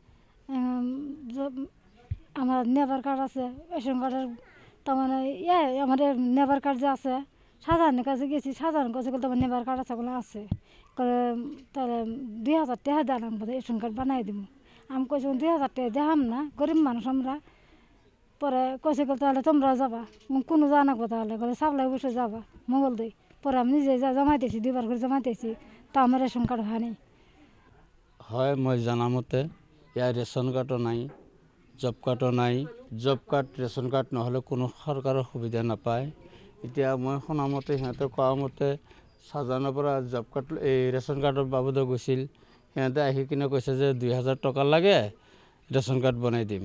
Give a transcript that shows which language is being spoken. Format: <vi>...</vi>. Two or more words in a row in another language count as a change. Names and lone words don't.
<bn>আমার</bn> <en>labour card</en> <bn>আছে,</bn> <en>ration card</en> <bn>তার মানে আমার</bn> <en>labour card</en> <bn>যে আছে, সাধারণের কাছে গেছি, সাধারণ কাছে তোমার</bn> <en>labour card</en> <bn>আছে ওগুলো আছে, করে তাহলে 2000 টাকা দেন আমি</bn> <en>ration card</en> <bn>বানাই দিব। আমি কইছি 2000 টাকা দেখাম না, গরিব মানুষ আমরা। পরে কইছে তাহলে তোমরা যাবা, কোনো জানাবো তাহলে বলে সাপ্লাই বসে যাবা মোবাইল দিই। পরে আমি নিজে যা জমাইতেছি, 2বার করে জমাইতেছি, তা আমার</bn> <en>ration card</en> <bn>হয়নি।</bn> <as>হয় মই জানামতে ইয়াৰ</as> <en>ration card</en> <as>নাই,</as> <en>job card</en> <as>নাই।</as> <en>job card ration card</en> <as>নহ'লে কোনো চৰকাৰৰ সুবিধা নাপায়। এতিয়া মই শুনামতে সিহঁতে কোৱা মতে ছাজানৰ পৰা</as> <en>job card</en> <as>এই</as> <en>ration card</en> <as>বাবদো গৈছিল। সিহঁতে আহি কিনে কৈছে যে 2000 টকা লাগে,</as> <en>ration card</en> <as>বনাই দিম।</as>